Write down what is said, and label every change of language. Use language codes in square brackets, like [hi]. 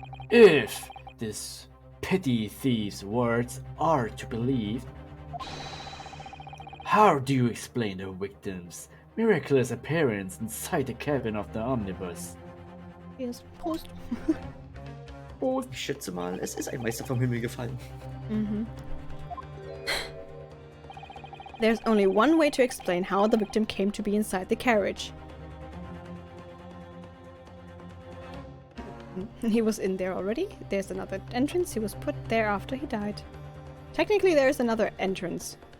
[en] If this petty thief's words are to be believed, how do you explain the victim's miraculous appearance inside the cabin of the omnibus? Yes, Prost. [de] Ich schätze mal, es ist ein Meister vom Himmel gefallen. [en] There's only one way to explain how the victim came to be inside the carriage. He was in there already. There's another entrance. He was put there after he died. Technically, there's another entrance.